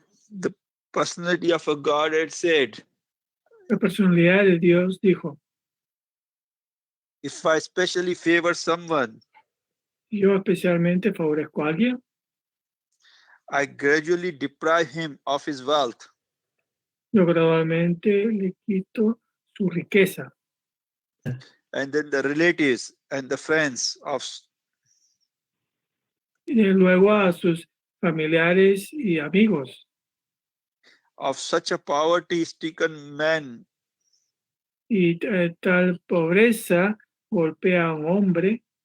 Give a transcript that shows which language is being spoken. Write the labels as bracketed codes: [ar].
[en] The personality of a God had said, [es] La personalidad de Dios dijo, [en] if I especially favor someone, [es] yo especialmente favorezco a alguien, [en] I gradually deprive him of his wealth. [es] yo gradualmente le quito su riqueza. [en] And then the relatives and the friends [es] Y luego a sus familiares y amigos. [en] Of such a poverty-stricken man. [es] Y tal pobreza golpea a un hombre.